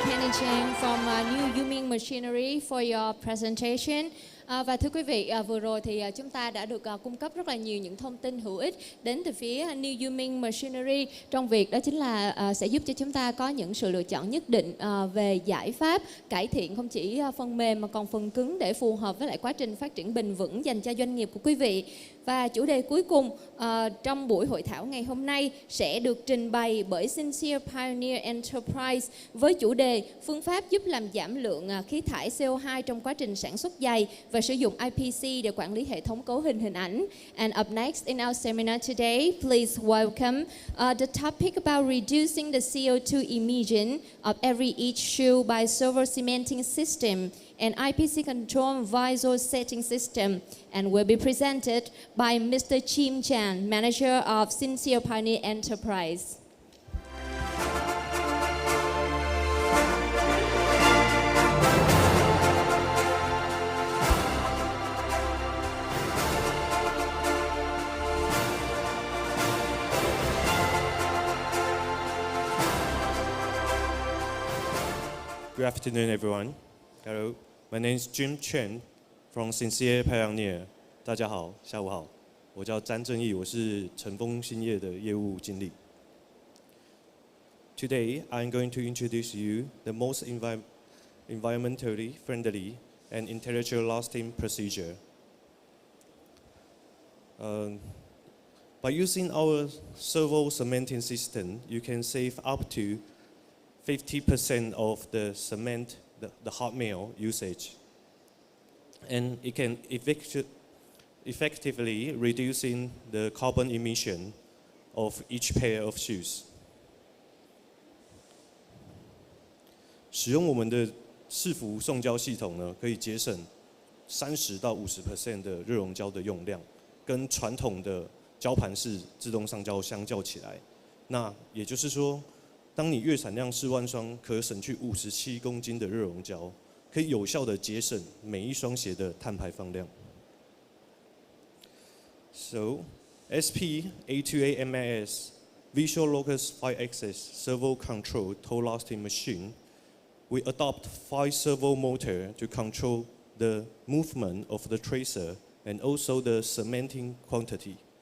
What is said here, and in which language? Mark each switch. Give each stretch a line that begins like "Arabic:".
English: Kenny Chang from New Yu Ming Machinery for your presentation.
Vietnamese: Và thưa quý vị, vừa rồi thì chúng ta đã được cung cấp rất là nhiều những thông tin hữu ích đến từ phía New Yu Ming Machinery trong việc đó chính là sẽ giúp cho chúng ta có những sự lựa chọn nhất định về giải pháp cải thiện không chỉ phần mềm mà còn phần cứng để phù hợp với lại quá trình phát triển bền vững dành cho doanh nghiệp của quý vị. Và chủ đề cuối cùng trong buổi hội thảo ngày hôm nay sẽ được trình bày bởi Sincere Pioneer Enterprise với chủ đề phương pháp giúp làm giảm lượng khí thải CO2 trong quá trình sản xuất giày và sử dụng IPC để quản lý hệ thống cấu hình hình ảnh.
English: And up next in our seminar today, please welcome the topic about reducing the CO2 emission of every each shoe by servo cementing system and IPC control visual setting system, and will be presented by Mr. Chim Chan, manager of Sincere Pioneer Enterprise. Good afternoon, everyone. Hello, my name is Jim Chen from Sincere Pioneer.
Chinese: 大家好，下午好，我叫詹正义，我是诚锋兴业的业务经理。
English: Today, I'm going to introduce you the most environmentally friendly and intelligent lasting procedure. By using our servo cementing system, you can save up to 50% of the cement, the hot mill usage. And it can effectively reducing the carbon emission of each pair of shoes.
Chinese: 使用我们的伺服送胶系统呢，可以节省30到50% 的热熔胶的用量，跟传统的胶盘式自动上胶相较起来，那也就是说，当你月产量4万双，可省去57公斤的热熔胶，可以有效的节省每一双鞋的碳排放量。
English: So, SP A2A MIS Visual Locus 5-axis servo control tow lasting machine, we adopt 5 servo motor to control the movement of the tracer and also the cementing quantity.